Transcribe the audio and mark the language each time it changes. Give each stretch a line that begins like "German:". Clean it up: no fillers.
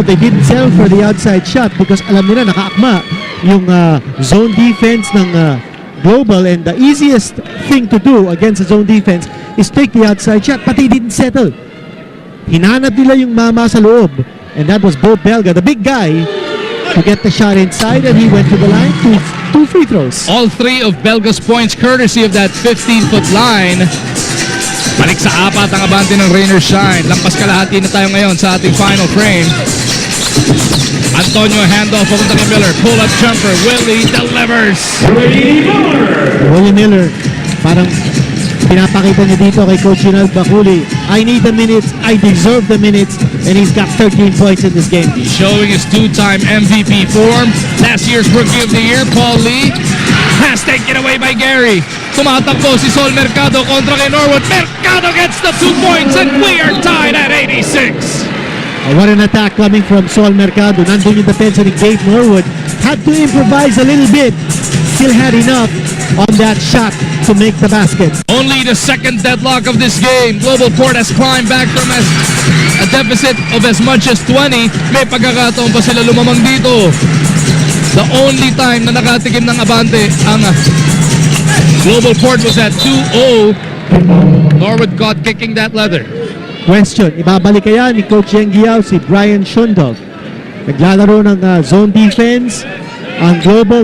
English: They didn't settle for the outside shot because
Filipino: alam nila nakaakma yung
English: zone defense ng Global, and the easiest thing to do against a zone defense is take the outside shot, but they didn't settle.
Filipino: Hinanap nila yung mama sa loob,
English: and that was Bo Belga, the big guy, to get the shot inside, and he went to the line to 2 free throws. All 3 of Belga's points courtesy of that 15-foot line.
Filipino: Balik sa 4 ang abante ng Rain or Shine. Lampas kalahati na tayo ngayon sa ating final frame. Antonio handoff papunta kay Miller. Pull-up jumper.
English: Willie delivers. Willie Miller,
Filipino: parang pinapakita niya dito kay
English: Coach Junal Baculi, I need the minutes, I deserve the minutes, and he's got 13 points in this game. Showing his 2-time MVP form. Last year's Rookie of the Year, Paul Lee, has taken away by Gary.
Filipino: Tumatakbo si Sol Mercado kontra kay Norwood.
English: Mercado gets the 2 points and we are tied at 86. What an attack coming from Sol Mercado.
Filipino: Nandun yung defense ni
English: Gabe Norwood. Had to improvise a little bit. Still had enough on that shot to make the basket. Only the second deadlock of this game. GlobalPort has climbed back from a deficit of as much as 20.
Filipino: May pagkakataon pa sila lumamang dito.
English: The only time
Filipino: na nakatikim ng abante ang GlobalPort
English: was at 2-0. Norwood caught kicking that leather.
Filipino: Question, ibabalik kaya ni Coach Yeng Guiao si Brian Shundog? Naglalaro ng zone defense ang Global.